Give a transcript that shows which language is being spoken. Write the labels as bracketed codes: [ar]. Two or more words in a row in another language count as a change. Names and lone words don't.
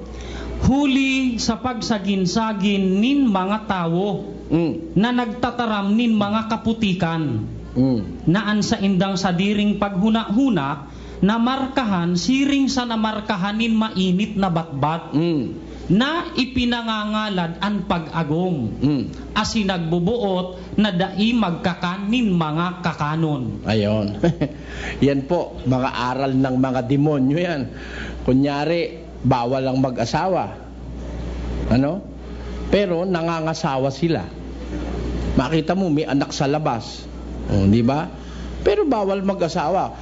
[bik] Huli sa pagsaginsagin nin mga tao na nagtataram nin mga kaputikan naan sa indang sadiring paghuna-huna na markahan siring sa namarkahanin mainit na batbat na ipinangangalad ang pag-agom asin nagbubuot na dai magkakanin mga kakanon. [tl] Ayon. Yan po, mga aral ng mga demonyo yan. Kunyari, bawal ang mag-asawa. Pero nangangasawa sila. Makita mo, may anak sa labas. Di ba? Pero bawal mag-asawa.